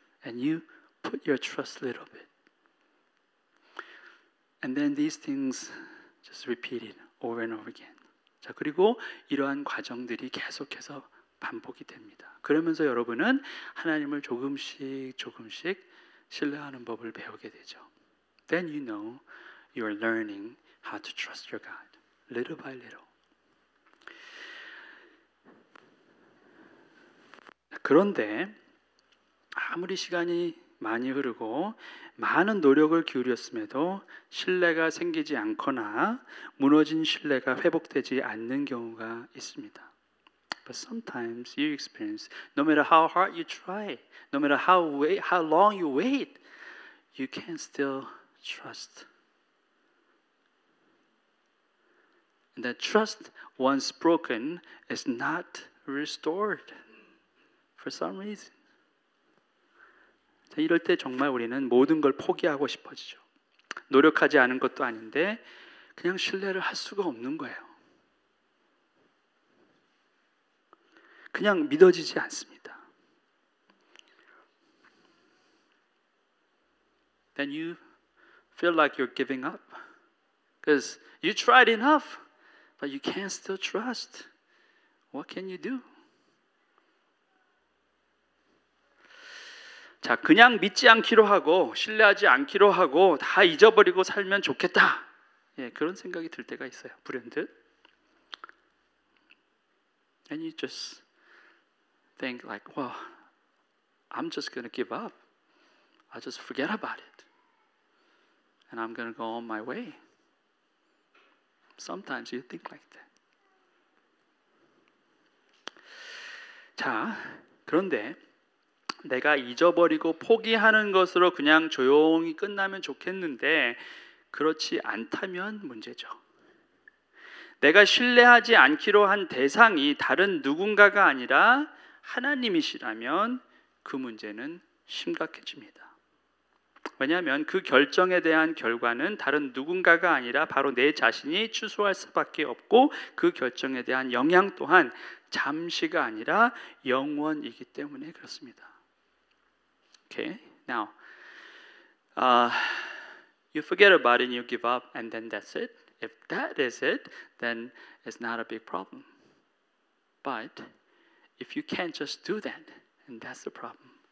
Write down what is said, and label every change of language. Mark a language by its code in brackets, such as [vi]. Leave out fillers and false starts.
[en] And you put your trust a little bit. And then these things just repeated over and over again. [ko] 자, 그리고 이러한 과정들이 계속해서 반복이 됩니다. 그러면서 여러분은 하나님을 조금씩 신뢰하는 법을 배우게 되죠. [en] Then you know you are learning how to trust your God, little by little. [ko] 그런데 아무리 시간이 많이 흐르고 많은 노력을 기울였음에도 신뢰가 생기지 않거나 무너진 신뢰가 회복되지 않는 경우가 있습니다. [en] But sometimes you experience, no matter how hard you try, no matter how long you wait, you can still trust. And that trust, once broken, is not restored for some reason. [ko] 자, 이럴 때 정말 우리는 모든 걸 포기하고 싶어지죠. 노력하지 않은 것도 아닌데 그냥 신뢰를 할 수가 없는 거예요. 그냥 믿어지지 않습니다. [en] Then you feel like you're giving up because you tried enough, but you can't still trust. What can you do? [ko] 자, 그냥 믿지 않기로 하고 신뢰하지 않기로 하고 다 잊어버리고 살면 좋겠다. 예, 그런 생각이 들 때가 있어요. 불현듯. [en] And you just think like, well, I'm just going to give up. I'll just forget about it. And I'm going to go on my way. Sometimes you think like that. [ko] 자, 그런데 내가 잊어버리고 포기하는 것으로 그냥 조용히 끝나면 좋겠는데 그렇지 않다면 문제죠. 내가 신뢰하지 않기로 한 대상이 다른 누군가가 아니라 하나님이시라면 그 문제는 심각해집니다. 왜냐하면 그 결정에 대한 결과는 다른 누군가가 아니라 바로 내 자신이 추수할 수밖에 없고 그 결정에 대한 영향 또한 잠시가 아니라 영원이기 때문에 그렇습니다. [en] Okay, now you forget about it and you give up and then that's it. If that is it, then it's not a big problem. But if you can't just do that, then that's the problem.